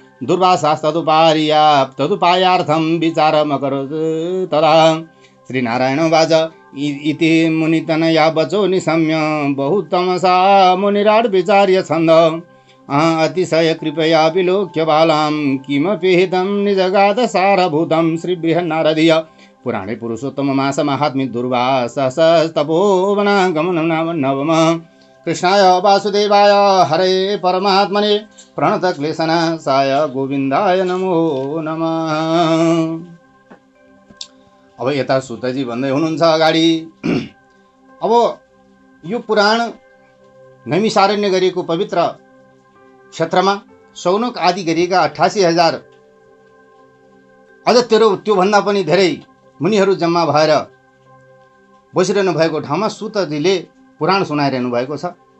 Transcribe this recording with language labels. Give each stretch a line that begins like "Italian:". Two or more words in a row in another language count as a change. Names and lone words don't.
Sanskrit: दुर्वासास्तदुपायार्थं विचारमकरोत् तदा श्रीनारायणोवाच इति मुनितनया वचो निशम्य बहुतमसा मुनिराट् विचार्य छन्द अतिशय कृपया विलोक्य बालां किमपि हितं निजगाद सारभूतं श्रीबृहन्नारदीय पुराणे पुरुषोत्तम मास महात्म्य दुर्वासस्तपोवनागमनं नाम नवम। कृष्णाय वासुदेवाय हरे परमात्मने प्रणतक्लेशनाशाय गोविन्दाय नमो नमः।
Nepali: अब यता सुतजी भन्दै हुनुहुन्छ अगाडि। अब यो पुराण नैमिषारण्य गरिएको पवित्र क्षेत्रमा शौनक आदि गरिएका 88,000 अझ त्योभन्दा पनि धेरै मुनिहरू जम्मा भएर बसिरहनु भएको ठाउँमा सुतजीले पुराण सुनाइरहनु भएको छ।